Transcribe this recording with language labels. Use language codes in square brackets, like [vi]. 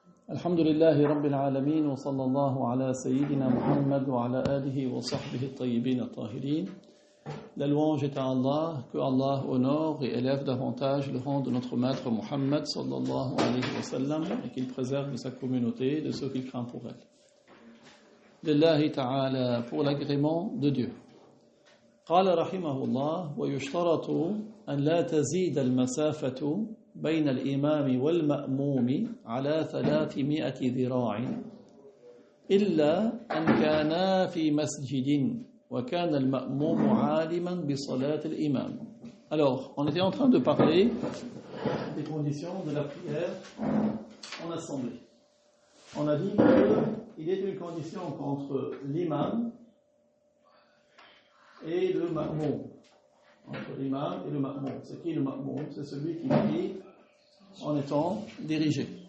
[ar] الحمد لله رب العالمين وصلى الله على سيدنا محمد وعلى آله وصحبه الطيبين الطاهرين. [fr] La louange est à Allah, que Allah honore et élève davantage le rang de notre maître Muhammad [ar] sallallahu alayhi wa sallam [fr] et qu'il préserve de sa communauté de ceux qu'il craint pour elle. [ar] Lillahi ta'ala, [fr] pour l'agrément de Dieu. [ar] قال رحمه الله ويشترط أن لا تزيد المسافة بين الإمام والمأموم على 300 ذراع إلا أن كانا في مسجد وكان المأموم عالما بصلاة الإمام. [fr] Alors, on était en train de parler des conditions de la prière en assemblée. On a dit qu'il est une condition qu'entre l'imam et le ma'moum. Entre l'imam et le ma'moum. C'est qui le ma'moum? C'est celui qui prie en étant dirigé.